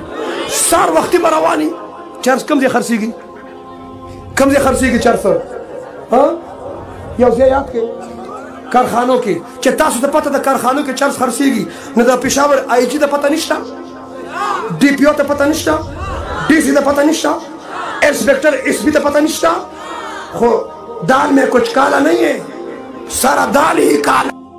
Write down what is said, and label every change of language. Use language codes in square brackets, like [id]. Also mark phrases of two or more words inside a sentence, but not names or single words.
[ps] سهار وختي به رواني. چرس کوم ځای خرڅېږي؟ چرس یو ځای یاد کړئ، کارخانو کې. چې تاسو ته پته ده کارخانو کې چرس خرڅېږي نو د پېښور آی جي ته پته نشته، ډي پي او ته پته نشته، डी सी ته پته نشته، انسپیکٹر ایس پی ته پته نشته. [ur] خو دال میں کچھ کالا نہیں ہے، سارا دال ہی کالا.